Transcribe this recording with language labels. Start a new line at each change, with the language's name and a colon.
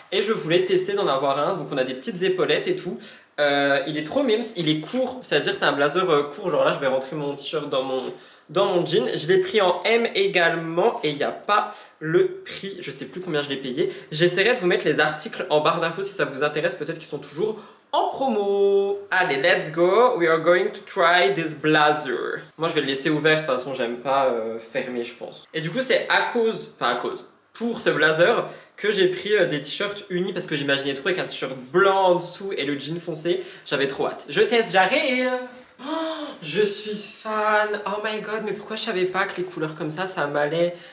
French: Et je voulais tester d'en avoir un, donc on a des petites épaulettes et tout. Il est trop mimes, il est court, c'est-à-dire c'est un blazer court, genre là je vais rentrer mon t-shirt dans mon jean. Je l'ai pris en M également et il n'y a pas le prix, je sais plus combien je l'ai payé. J'essaierai de vous mettre les articles en barre d'infos si ça vous intéresse, peut-être qu'ils sont toujours en promo. Allez,
English: let's go, we are going to try this blazer.
French: Moi je vais le laisser ouvert, de toute façon j'aime pas fermer je pense. Et du coup c'est pour ce blazer que j'ai pris des t-shirts unis parce que j'imaginais trop avec un t-shirt blanc en dessous et le jean foncé. J'avais trop hâte. Je teste, j'arrive. Oh, je suis fan.
English: Oh my god,
French: mais pourquoi je savais pas que les couleurs comme ça m'allait?